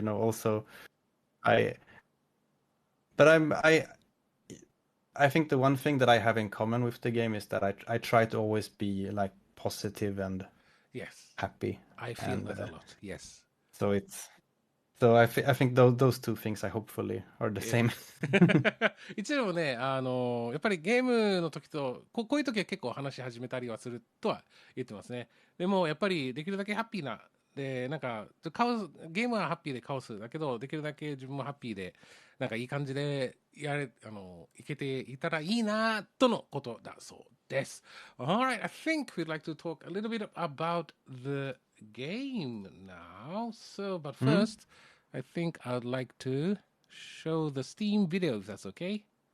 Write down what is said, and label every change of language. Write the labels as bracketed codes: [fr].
[en] then also I but I think the one thing that I have in common with the game is that I try to always be like positive and Yes, happy, I feel and that a lot. Yes. so it's I think those two things I hopefully are the Yeah. same. [ja] 一応ね、やっぱりゲームの時とこういう時は結構話し始めたりはするとは言ってますね。でもやっぱりできるだけハッピーな、で、なんかゲームはハッピーでカオスだけど、できるだけ自分もハッピーで、なんかいい感じでいけていたらいいなとのことだそうです。 [en] Alright, I think we'd like to talk a little bit about the game now. So, but Mm? first, I think I'd like to show the Steam video if that's okay.